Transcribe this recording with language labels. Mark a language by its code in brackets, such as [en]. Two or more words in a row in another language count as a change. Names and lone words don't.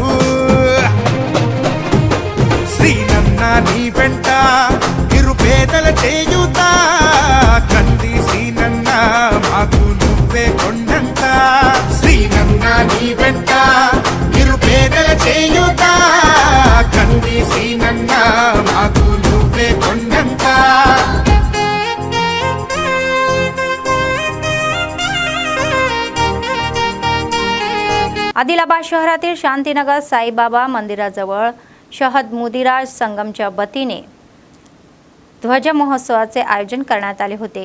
[te] శ్రీనన్న నీ వెంట నిరుపేదల చేయుతా కంది శ్రీనన్న మాకు నువ్వే కొండంత శ్రీనన్న నీ వెంట నిరుపేదల చేయుతా కంది శ్రీనన్న మాకు నువ్వే కొండంత [mr] आदिलाबाद शहरातील शांतीनगर साईबाबा मंदिराजवळ शहद मुदिराज संगमच्या वतीने ध्वज महोत्सवाचे आयोजन करण्यात आले होते.